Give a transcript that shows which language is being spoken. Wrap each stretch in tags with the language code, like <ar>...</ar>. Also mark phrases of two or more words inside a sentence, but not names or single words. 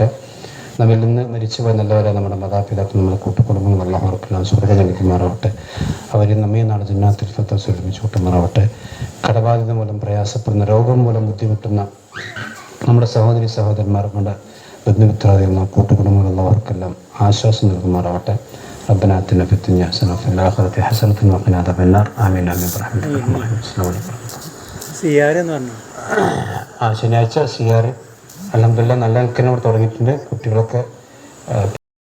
<ml>നമ്മിൽ നിന്ന് മരിച്ചുപോയ നല്ലവരെ നമ്മുടെ മാതാപിതാക്കൾ, നമ്മുടെ കൂട്ടുകുടുംബങ്ങൾ അല്ലാഹു അവർക്കെല്ലാം സ്വർഗ്ഗം നൽകുമാറാവട്ടെ. അവരെ നമ്മെ നാളെ ജന്നാത്തുൽ ഫിർദൗസ് ഒരുമിച്ച് കൂട്ടുമാറാവട്ടെ. കടബാധ്യത മൂലം പ്രയാസപ്പെടുന്ന, രോഗം മൂലം ബുദ്ധിമുട്ടുന്ന നമ്മുടെ സഹോദരി സഹോദരന്മാർ, നമ്മുടെ ബന്ധുമിത്രാദികൾ, കൂട്ടുകുടുംബങ്ങൾ അവർക്കെല്ലാം ആശ്വാസം നൽകുമാറാവട്ടെ.</ml> <ar>ربنا آتنا في الدنيا حسنة وفي الآخرة حسنة وقنا عذاب النار آمين آمين برحمتك يا أرحم الراحمين. السلام عليكم.</ar> <ml>ശനിയാഴ്ച സിയാർ</ml> <ar>الحمد لله</ar> <ml>നല്ല നിൽക്കുന്ന ഇവിടെ തുടങ്ങിയിട്ടുണ്ട്. കുട്ടികളൊക്കെ</ml>